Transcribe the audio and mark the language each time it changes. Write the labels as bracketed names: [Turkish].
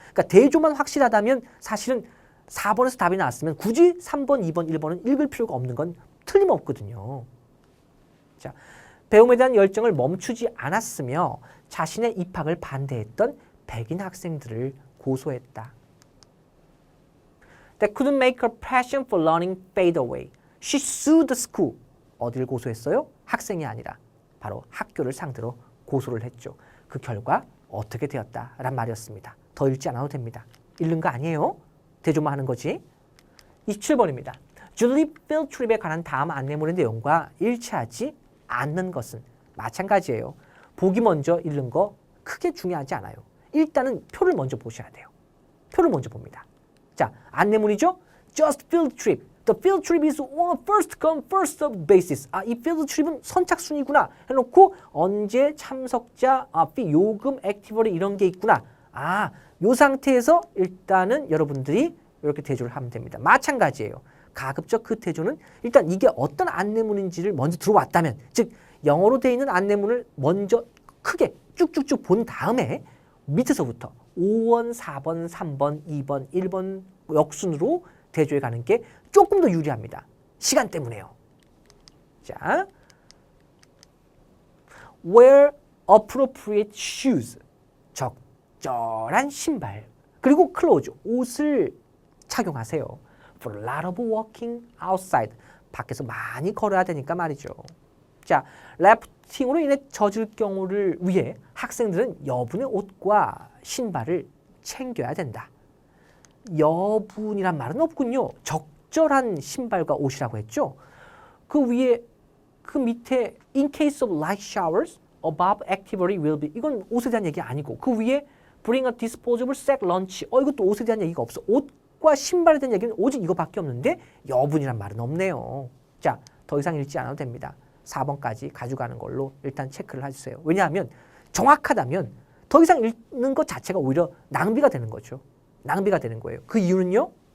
[Korean] 그러니까 대조만 확실하다면 사실은 4번에서 답이 나왔으면 굳이 3번, 2번, 1번은 읽을 필요가 없는 건 틀림없거든요. 자, 배움에 대한 열정을 멈추지 않았으며 자신의 입학을 반대했던 백인 학생들을 고소했다. [English] That couldn't make her passion for learning fade away. She sued the school. [Korean] 어디를 고소했어요? 학생이 아니라 바로 학교를 상대로 고소를 했죠. 그 결과 어떻게 되었다란 말이었습니다. 더 읽지 않아도 됩니다. 읽는 거 아니에요. 대조만 하는 거지. 27번입니다. 줄리 필드 트립에 관한 다음 안내문의 내용과 일치하지 않는 것은 마찬가지예요. 보기 먼저 읽는 거 크게 중요하지 않아요. 일단은 표를 먼저 보셔야 돼요. 표를 먼저 봅니다. 자, 안내문이죠. Just field trip. [English] The field trip is on a first come first served basis. [Korean] 이 field trip은 선착순이구나 해놓고 언제 참석자, fee, 요금, 액티버리 이런 게 있구나. 요 상태에서 일단은 여러분들이 이렇게 대조를 하면 됩니다. 마찬가지예요. 가급적 그 대조는 일단 이게 어떤 안내문인지를 먼저 들어왔다면, 즉 영어로 되어 있는 안내문을 먼저 크게 쭉쭉쭉 본 다음에 밑에서부터 5번, 4번, 3번, 2번, 1번 역순으로 대조해 가는 게 조금 더 유리합니다. 시간 때문에요. 자, [English] wear appropriate shoes. [Korean] 적절한 신발. 그리고 clothes. 옷을 착용하세요. [English] For a lot of walking outside. [Korean] 밖에서 많이 걸어야 되니까 말이죠. 자, 래프팅으로 인해 젖을 경우를 위해 학생들은 여분의 옷과 신발을 챙겨야 된다. 여분이란 말은 없군요. 적절한 신발과 옷이라고 했죠. 그 위에 그 밑에 [English] in case of light showers, above activity will be. [Korean] 이건 옷에 대한 얘기 아니고 그 위에 [English] bring a disposable sack lunch. [Korean] 이것도 옷에 대한 얘기가 없어. 옷과 신발에 대한 얘기는 오직 이거밖에 없는데 여분이란 말은 없네요. 자, 더 이상 읽지 않아도 됩니다. 4번까지 가져가는 걸로 일단 체크를 해주세요. 왜냐하면 정확하다면 더 이상 읽는 것 자체가 오히려 낭비가 되는 거죠. 낭비가 되는 거예요. 그 이유는요.